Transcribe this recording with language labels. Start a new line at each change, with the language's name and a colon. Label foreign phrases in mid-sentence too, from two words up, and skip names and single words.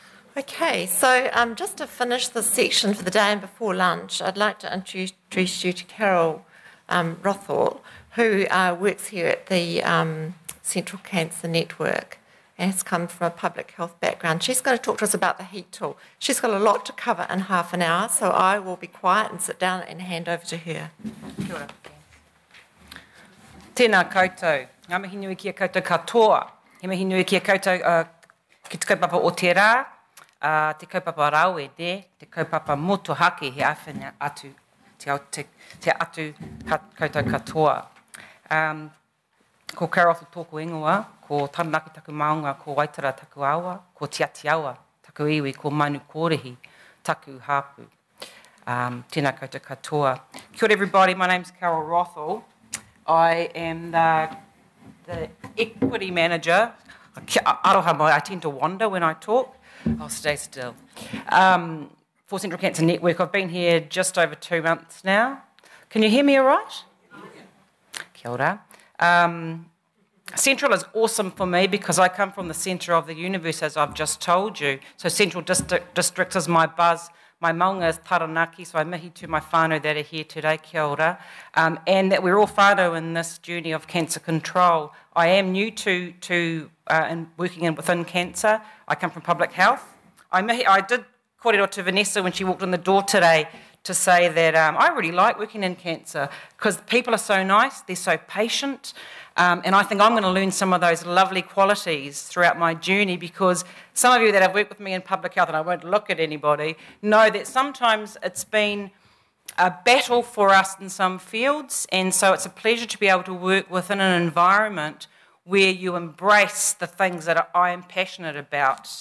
English: Okay, so just to finish this section for the day and before lunch, I'd like to introduce you to Carol Rothall, who works here at the Central Cancer Network and has come from a public health background. She's going to talk to us about the heat tool. She's got a lot to cover in half an hour, so I will be quiet and sit down and hand over to her.
Māori: Kia ora. Tēnā koutou. Ngā mihi nui kia koutou katoa. He mihi nui kia koutou ki te kaupapa o te rā, te kaupapa rawe te kaupapa motuhake he awhina atu, te atu koutou katoa. Ko Carol tōku ingoa, ko Taranaki taku maunga, ko Waitara taku awa, ko Tiati awa taku iwi, ko Manu Kōrehi taku hāpu. Tēnā koutou katoa. Kia ora
English: everybody, my name's Carol Rothall. I am the equity manager.
Māori: Aroha mai,
English: I tend to wander when I talk. I'll stay still. For Central Cancer Network, I've been here just over 2 months now. Can you hear me all right?
Māori: Kia ora.
English: Central is awesome for me because I come from the centre of the universe, as I've just told you. So Central District is my buzz. My maunga is Taranaki, so I mihi to my whānau that are here today,
Māori: kia ora.
English: And that we're all whānau in this journey of cancer control. I am new to working within cancer. I come from public health. I did kōrero to Vanessa when she walked in the door today to say that I really like working in cancer because people are so nice, they're so patient, and I think I'm going to learn some of those lovely qualities throughout my journey because some of you that have worked with me in public health, and I won't look at anybody, know that sometimes it's been a battle for us in some fields, and so it's a pleasure to be able to work within an environment where you embrace the things that I am passionate about.